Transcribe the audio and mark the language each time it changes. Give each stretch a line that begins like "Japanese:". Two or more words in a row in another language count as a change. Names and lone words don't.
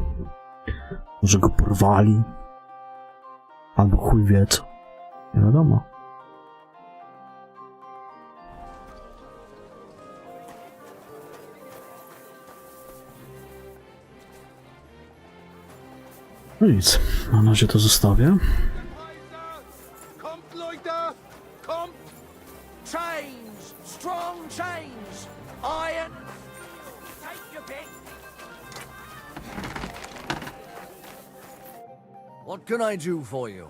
Polish: Może go porwali. Albo chuj wie co. Nie wiadomo. No nic, na razie to zostawię.
German: Kommt, Leute! Kommt!
English: Chains! Strong chains! Iron! Take your pick! What can I do for you?